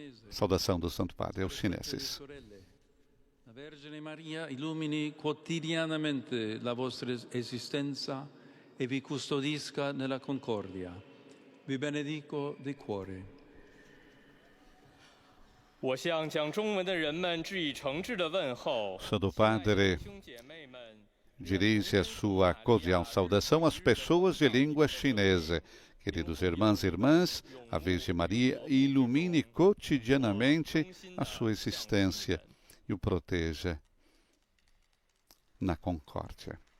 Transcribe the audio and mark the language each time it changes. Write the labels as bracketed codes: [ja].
[pt] Saudação do Santo Padre aos chineses. [it] La Vergine Maria illumini quotidianamente la vostra esistenza e vi custodisca nella concordia. Vi benedico di cuore. [zh] 我向讲中文的人们致以诚挚的问候。 [pt] Santo Padre dirige a sua cordial saudação às pessoas de língua chinesa. Queridos irmãos e irmãs, a Virgem Maria ilumine cotidianamente a sua existência e o proteja na concórdia.